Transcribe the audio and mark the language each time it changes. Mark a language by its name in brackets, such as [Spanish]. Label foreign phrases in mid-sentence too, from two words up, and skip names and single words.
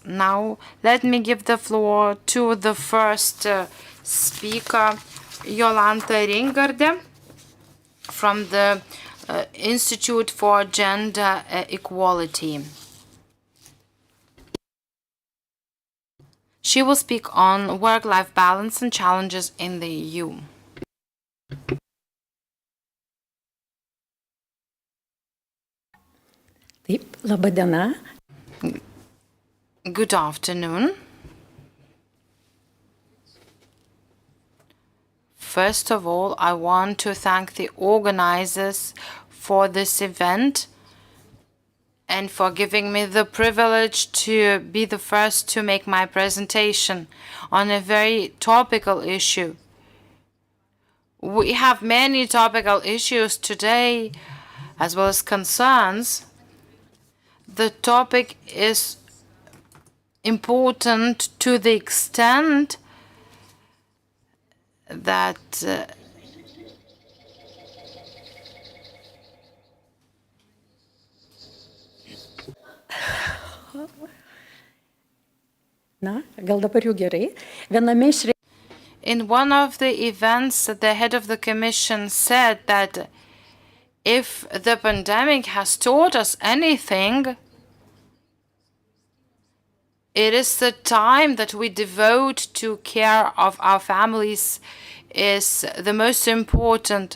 [English] Now, let me give the floor to the first speaker, Yolanda Ringerdem, from the Institute for Gender Equality. She will speak on work-life balance and challenges in the EU. [Lithuanian] Taip, laba diena. [English] Good afternoon. First of all, I want to thank the organizers for this event and for giving me the privilege to be the first to make my presentation on a very topical issue. We have many topical issues today, as well as concerns. The topic is important to the extent that [Lithuanian] Na, gal dabar jau gerai. Viename iš [English] in one of the events, the head of the commission said that if the pandemic has taught us anything, it is the time that we devote to care of our families is the most important.